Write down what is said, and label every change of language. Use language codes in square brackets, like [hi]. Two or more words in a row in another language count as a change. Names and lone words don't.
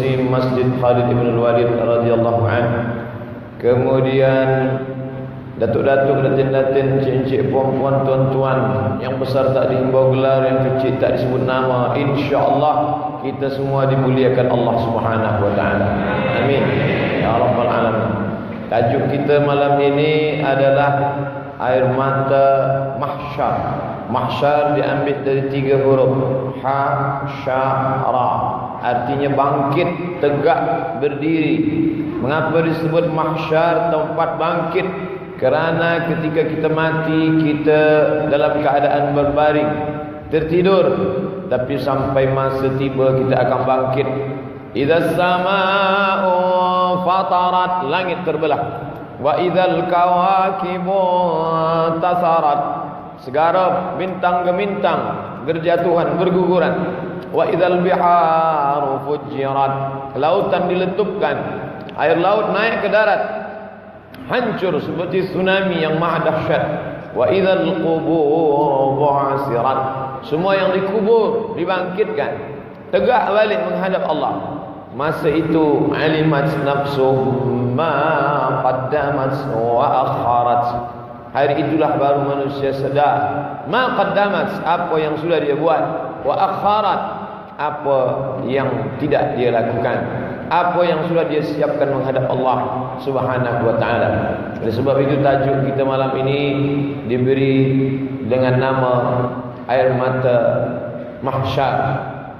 [ms] Masjid Khalid bin Walid [ar] رضي الله عنه. [ms] Kemudian datuk-datuk, datin-datin, cik-cik, puan-puan, tuan-tuan, yang besar tak dihimbau gelar, yang kecil tak disebut nama. InsyaAllah kita semua dimuliakan Allah [ar] سبحانه وتعالى. آمين يا رب العالمين. [ms] Tajuk kita malam ini adalah air mata mahsyar. Mahsyar diambil dari 3 huruf, ha, sya, ra. Artinya bangkit, tegak, berdiri. Mengapa disebut mahsyar, tempat bangkit? Kerana ketika kita mati, kita dalam keadaan berbaring, tertidur, tapi sampai masa tiba kita akan bangkit. [ar] إذا السماء انفطرت, [ms] langit terbelah. [ar] وإذا الكواكب انتثرت, [ms] segara bintang gemintang berjatuhan, berguguran. [ar] وإذا البحار فجرت, [ms] lautan diletupkan, air laut naik ke darat, hancur seperti tsunami yang maha dahsyat. [ar] وإذا القبور بعثرت, [ms] semua yang dikubur dibangkitkan, tegak balik menghadap Allah. Masa itu [ar] علمت نفس ما قدمت وأخرت. [ms] Hari itulah baru manusia sedar [ar] ما قدمت, [ms] apa yang sudah dia buat, [ar] وأخرت, [ms] apa yang tidak dia lakukan, apa yang sudah dia siapkan menghadap Allah [ar] سبحانه وتعالى. [ms] Oleh sebab itu tajuk kita malam ini diberi dengan nama air mata mahsyar.